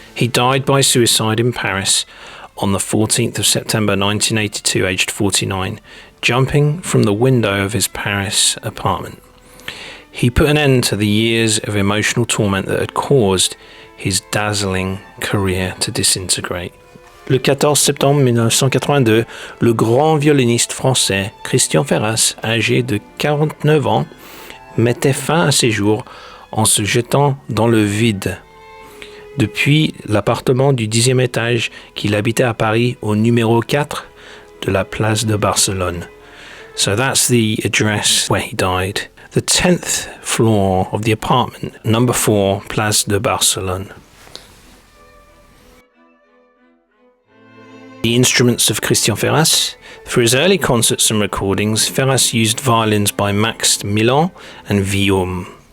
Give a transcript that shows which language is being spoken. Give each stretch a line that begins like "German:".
English: He died by suicide in Paris on the 14th of September 1982, aged 49, jumping from the window of his Paris apartment. He put an end to the years of emotional torment that had caused his dazzling career to disintegrate.
French: Le 14 septembre 1982, le grand violoniste français Christian Ferras, âgé de 49 ans, mettait fin à ses jours en se jetant dans le vide depuis l'appartement du 10e étage qu'il habitait à Paris au numéro 4 de la place de Barcelone.
English: So that's the address where he died. The 10th floor of the apartment, number 4, Place de Barcelone. The instruments of Christian Ferras. For his early concerts and recordings, Ferras used violins by Max Milon and Violin.